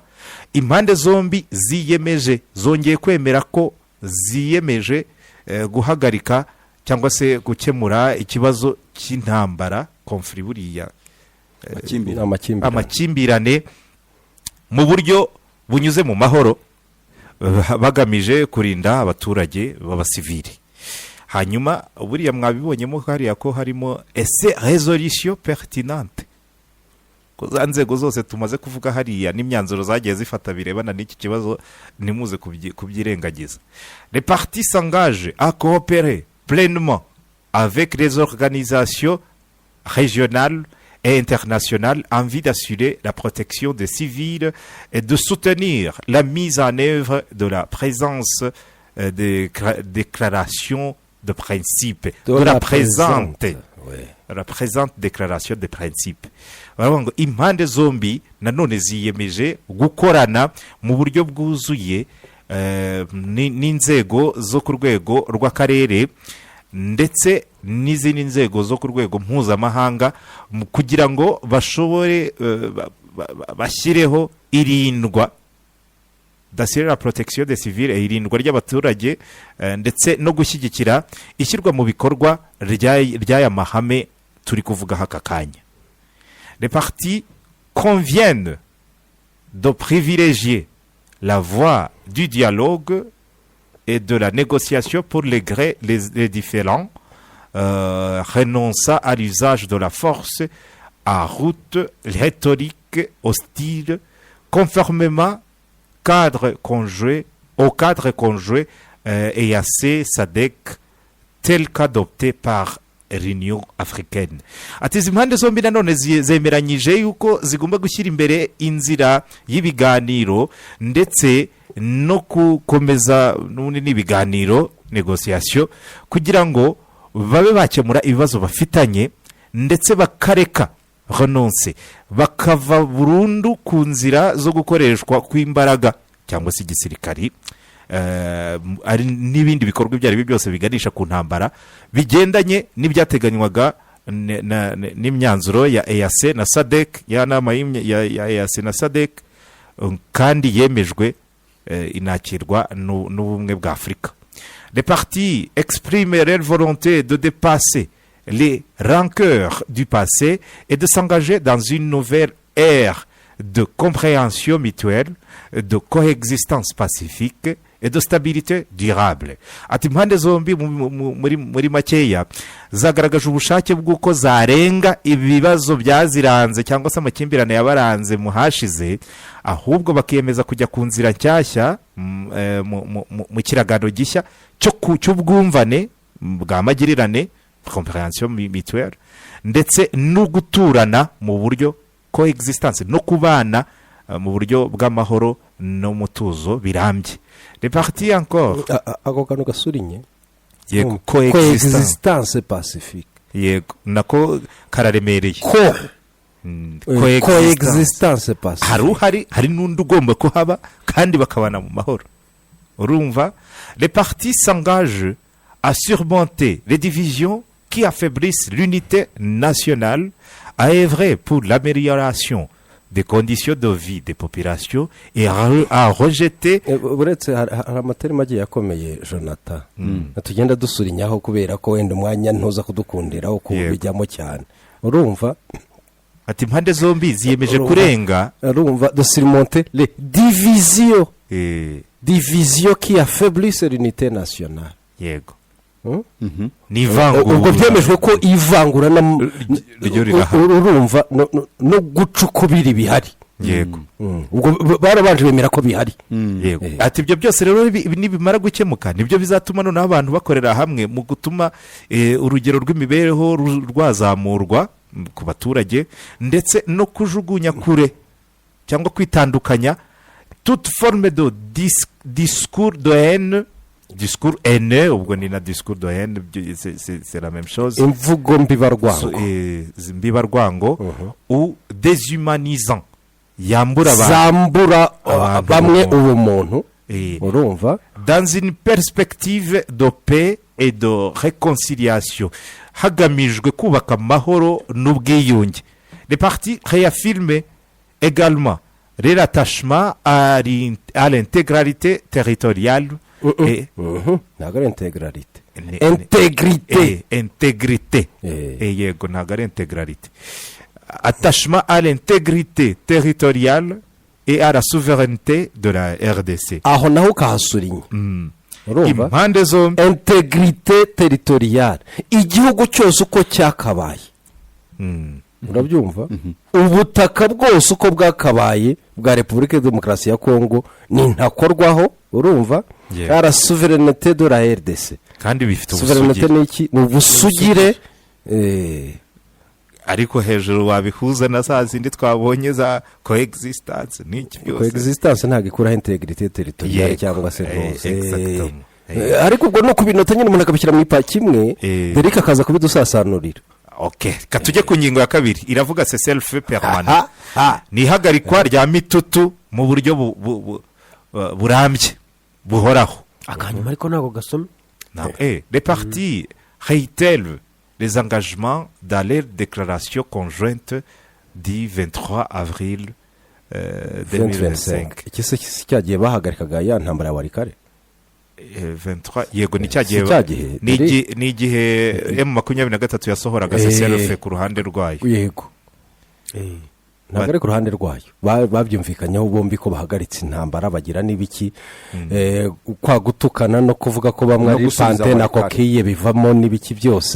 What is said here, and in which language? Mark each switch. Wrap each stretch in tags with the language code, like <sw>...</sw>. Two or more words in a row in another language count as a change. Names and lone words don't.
<rw>Impande zombi ziyemeje, zongeye kwemera ko ziyemeje guhagarika cyangwa se gukemura ikibazo cy'intambara, konfuri buriya amakimbirane, mu buryo bunyuze mu mahoro, bagamije kurinda abaturage b'abasivili. Hanyuma buriya mwabibonyemo hariya ko harimo ese</rw> <fr>résolution pertinente,</fr> <rw>ko za nzego zose tumaze kuvuga hariya n'imyanzuro zagiye zifata birebana n'iki kibazo ntimuze kubyirengagiza.</rw> <fr>Les partis s'engagent à coopérer pleinement avec les organisations régionales et internationales en vue d'assurer la protection des civils et de soutenir la mise en œuvre de la présence des déclarations de principe, de la présente déclaration de principe.</fr> <rw>Baravuga ngo impande zombi nanone ziyemeje gukorana mu buryo bwuzuye n'inzego zo ku rwego rw'akarere ndetse n'izindi nzego zo ku rwego mpuzamahanga, kugira ngo bashobore bashyireho irindwa</rw> <fr>d'assurer la protection des civils,</fr> <rw>irindwa ry'abaturage, ndetse no gushyigikira ishyirwa mu bikorwa ry'aya mahame turi kuvuga haka kanya.</rw> <fr>Les partis conviennent de privilégier la voie du dialogue et de la négociation pour régler les différends, renonçant à l'usage de la force, à route rhétorique hostile, conformément au cadre conjoint EAC SADC tel qu'adopté par l'Union africaine.</fr> <rw>Ati izi mpande zombi nanone zemeranyije yuko zigomba gushyira imbere inzira y'ibiganiro ndetse no gukomeza n'ibiganiro negociation, kugira ngo babe bakemura ibibazo bafitanye ndetse bakareka renonce, bakava burundu ku nzira zo gukoreshwa kw'imbaraga cyangwa se igisirikari, ari n'ibindi bikorwa ibyo ari byo byose biganisha ku ntambara bigendanye n'ibyateganywaga n'imyanzuro ya EAC na SADC, ya nama ya EAC na SADC, kandi yemejwe inakirwa n'ubumwe bwa Afurika.</rw> <fr>Les partis expriment leur volonté de dépasser les rancœurs du passé et de s'engager dans une nouvelle ère de compréhension mutuelle, de coexistence pacifique et de stabilité durable.</fr> <rw>Ati impande zombi muri makeya zagaragaje ubushake bw'uko zarenga ibibazo byaziranze cyangwa se amakimbirane yabaranze mu hashize, ahubwo bakiyemeza kujya ku nzira nshyashya mu kiragano gishya cy'ubwumvane bwa magirirane</rw> <fr>comprehension mutuelle</fr> <rw>ndetse no guturana mu buryo coexistence no kubana mu buryo bw'amahoro n'umutuzo birambye.</rw> <fr>Les parties encore</fr> <rw>ako kantu gasurinye yego</rw> <fr>coexistence pacifique</fr> <rw>yego nako kararemereye</rw> <fr>coexistence pacifique</fr> <rw>hari n'undi ugomba kuhaba kandi bakabana mu mahoro urumva.</rw> <fr>Les parties s'engagent à surmonter les divisions qui affaiblissent l'unité nationale, à œuvrer pour l'amélioration des conditions de vie des populations et à rejeter.</fr> <rw>uretse hari amaterima agiye akomeye Jonathan tugenda dusurinyaho kubera ko wenda umwanya ntuza kudukundira uko bijyamo cyane urumva ati impande zombi ziyemeje kurenga</rw> <fr>urumva de surmonter les divisions qui affaiblissent l'unité nationale</fr> <rw>yego n'ivangura ubwo byemejwe ko ivangura urumva no gucukubira bihari yego ubwo barabanje bemera ko bihari yego ati ibyo byose rero nibimara gukemuka nibyo bizatuma noneho abantu bakorera hamwe mu gutuma urugero rw'imibereho rwazamurwa ku baturage ndetse no kujugunya kure cyangwa kwitandukanya</rw> <fr>toute forme de discours de haine. Discours haineux,</fr> <rw>ubwo ni na</rw> <fr>discours de haine, c'est la même chose.</fr> <rw>Imvugo mbibarwango.</rw> <fr>Mbibarwango ou déshumanisant.</fr> <rw>Yambura zambura bamwe ubumuntu. Urumva?</rw> <fr>Dans une perspective de paix et de réconciliation.</fr> <rw>Hagamijwe kubaka amahoro n'ubwiyunge.</rw> <fr>Les partis réaffirment également l'attachement à l'intégralité territoriale.</fr> <rw>ntabwo ari integralité yego ntabwo ari integralité.</rw> <fr>Attachement à l'intégrité territoriale et à la souveraineté de la RDC.</fr> <rw>aho naho kahasurinye urumva impande zombi</rw> <fr>integrité territoriale</fr> <rw>igihugu cyose uko cyakabaye urabyumva ubutaka bwose uko bwakabaye bwa Repubulika ya Demokarasi ya Kongo ni ntakorwaho urumva ara</rw> <fr>souveraineté de la RDC</fr> <rw>kandi bifite souveraineté n'iki ni ubusugire ariko hejuru wabihuza na za zindi twabonye za coexistence n'iki byose. Coexistence ntabwo ikuraho</rw> <fr>integrité territoriale</fr> <rw>cyangwa se rwose ariko ubwo no kubinota nyine umuntu akabishyira mu ipaki imwe Derek akaza kubidusasanurira. Okay, katujye ku ngingo ya kabiri iravuga</rw> <fr>self permanent</fr> <rw>ni ihagarikwa rya mitutu mu buryo burambye buhoraho. akanyuma ariko ntabwo gasome.</rw> <fr>Les partis réitèrent les engagements dans leur déclaration conjointe du 23 avril 2025.</fr> <rw>iki se cyagiye bahagarikaga ya ntambara ya warikare 23 yego ni cyagiye ni igihe M23 yasohoraga self ku ruhande rwayo yego ntabwo ari ku ruhande rwayo babyumvikanyeho bombi ko bahagaritse intambara bagira n'ibiki kwa gutukana no kuvuga ko bamwe ari pante na kokiye bivamo n'ibiki byose.</rw>